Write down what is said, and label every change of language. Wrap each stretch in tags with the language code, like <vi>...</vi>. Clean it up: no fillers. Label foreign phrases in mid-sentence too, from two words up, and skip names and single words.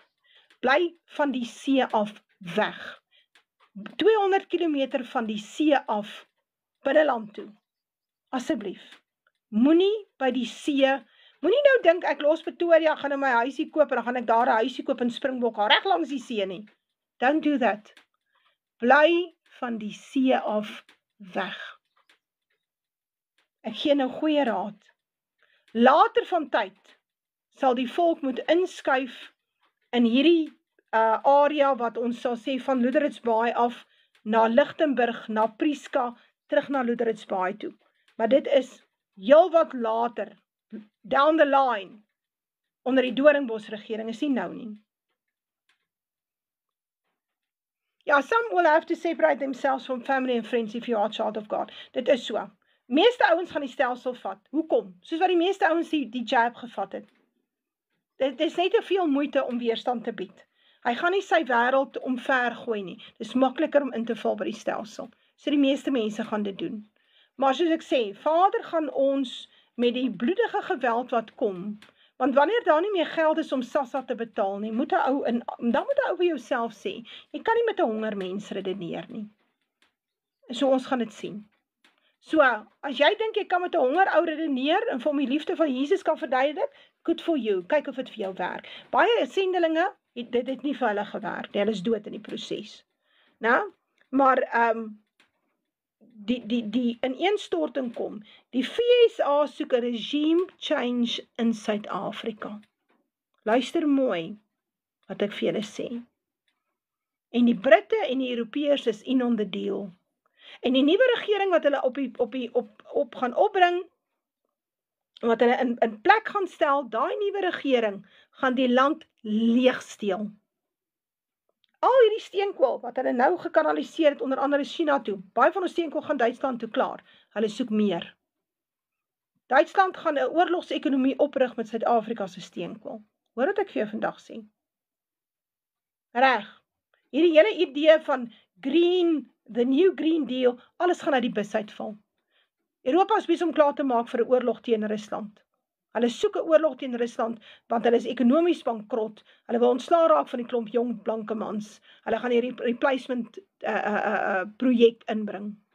<af>Bly van die see af weg. 200 km van die see af binneland toe. Asseblief. Moenie by die see, moenie nou dink ek los Pretoria, gaan in my huisie koop en dan gaan ek daar 'n huisie koop in Springbok, reg langs die see nie.</af> <en>Don't do that.</en> <af>Bly van die see af weg. Ek gee nou goeie raad. Later van tyd sal die volk moet inskuif in hierdie area wat ons sal sê van Loederitsbaai af na Lichtenburg, na Prieska, terug na Loederitsbaai toe. Maar dit is heel wat later,</af> <en>down the line,</en> <af>onder die Doringbos regering, is nie nou nie. Ja,</af> <en>some will have to separate themselves from family and friends if you are a child of God.</en> <af>Dit is so. Meeste ouens gaan die stelsel vat. Hoekom? Soos wat die meeste ouens die jab gevat het. Dit is net te veel moeite om weerstand te bied. Hy gaan nie sy wêreld omver gooi nie. Dit is makliker om in te val by die stelsel. So die meeste mense gaan dit doen. Maar soos ek sê, Vader gaan ons met die bloedige geweld wat kom, want wanneer daar nie meer geld is om SASSA te betaal nie, dan moet 'n ou vir jouself sê, jy kan nie met 'n honger mens redeneer nie. So ons gaan dit sien. So, as jy dink jy kan met 'n honger ou redeneer en vir hom die liefde van Jesus kan verduidelik,</af> <en>good for you,</en> <af>kyk of dit vir jou werk. Baie sendelinge, dit het nie vir hulle gewerk, hulle is dood in die proses. Nou, maar die ineenstorting kom. Die FSA soek 'n regime change in Suid-Afrika. Luister mooi wat ek vir julle sê. En die Britte en die Europeërs is</af> <en>in on the deal.</en> <af>En die nuwe regering wat hulle op gaan opbring, wat hulle in plek gaan stel, daai nuwe regering gaan die land leegsteel. Al hierdie steenkool wat hulle nou gekanaliseer het onder andere China toe, baie van ons steenkool gaan Duitsland toe klaar. Hulle soek meer. Duitsland gaan 'n oorlogsekonomie oprig met Suid-Afrika se steenkool. Hoor wat ek vir jou vandag sê. Reg. Hierdie hele idee van</af> <en>the new green deal,</en> <af>alles gaan uit die bus uitval. Europa is besig om klaar te maak vir 'n oorlog teen Rusland. Hulle soek 'n oorlog teen Rusland, want hulle is ekonomies bankrot. Hulle wil ontslaa raak van die klomp jong blanke mans. Hulle gaan die replacement projek inbring.</af>